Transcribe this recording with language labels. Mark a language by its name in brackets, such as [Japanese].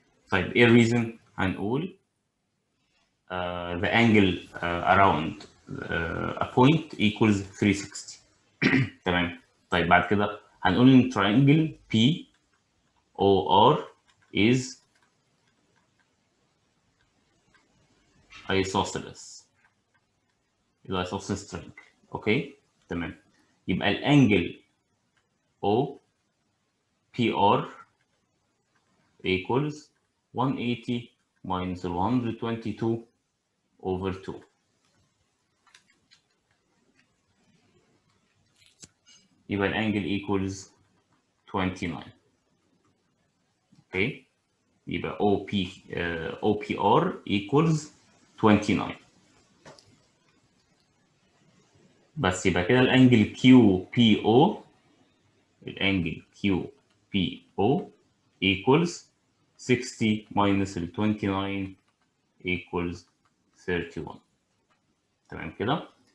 [Arabic] طيب ايه الريزن؟ هنقول [English] the angle around a point equals 360. [Arabic] تمام. طيب بعد كده هنقول ان [English] triangle POR is isosceles. يبقى isosceles triangle. [Arabic] اوكي. تمام. [English] يبقى الانجل OPR equals 180 minus 122 over 2. [Arabic] يبقى الانجل equals 29. اوكي. يبقى OPR equals 29. بس يبقى كده الانجل QPO equals 60 minus ال 29 equals 31. تمام كده.